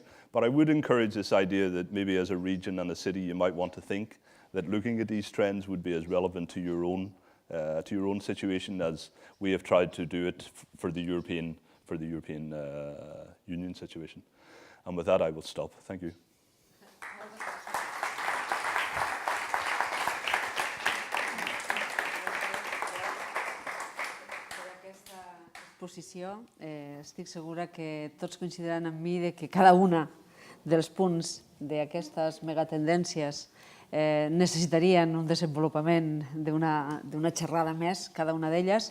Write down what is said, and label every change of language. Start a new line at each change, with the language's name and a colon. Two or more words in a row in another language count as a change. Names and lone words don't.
English: But I would encourage this idea that maybe as a region and a city you might want to think that looking at these trends would be as relevant to your own situation as we have tried to do it for the European Union situation. And with that, I will stop. Thank you.
Catalan: Exposició, estic segura que tots coincidiran amb mi de que cada una dels punts d'aquestes megatendències necessitarien un desenvolupament d'una xerrada més, cada una d'elles.